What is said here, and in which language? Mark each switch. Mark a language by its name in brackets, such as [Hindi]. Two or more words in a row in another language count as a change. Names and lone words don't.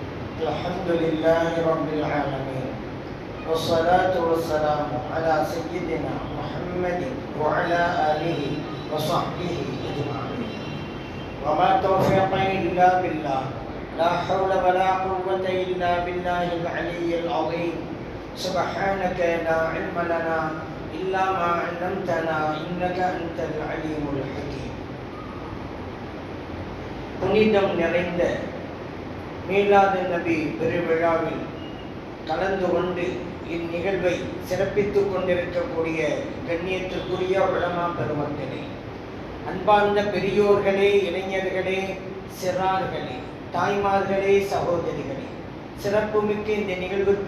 [Arabic] الحمد لله رب العالمين والصلاة والسلام على سيدنا محمد وعلى آله وصحبه أجمعين. وما توفيقي إلا بالله، لا حول ولا قوة إلا بالله العلي العظيم. سبحانك لا علم لنا إلا ما علمتنا إنك أنت العليم الحكيم. [Tamil] புனிதம் நிறைந்த மீலாது நபி பெருவிழாவில் கலந்து கொண்டு இந்நிகழ்வை சிறப்பித்துக் கொண்டிருக்கக்கூடிய கண்ணியத்திற்குரிய உலமா பெருமக்களே, அன்பார்ந்த பெரியோர்களே, இளைஞர்களே, சிறார்களே, தாய்மார்களே, சகோதரிகளே, சிறப்புமிக்க இந்த நிகழ்வுக்கு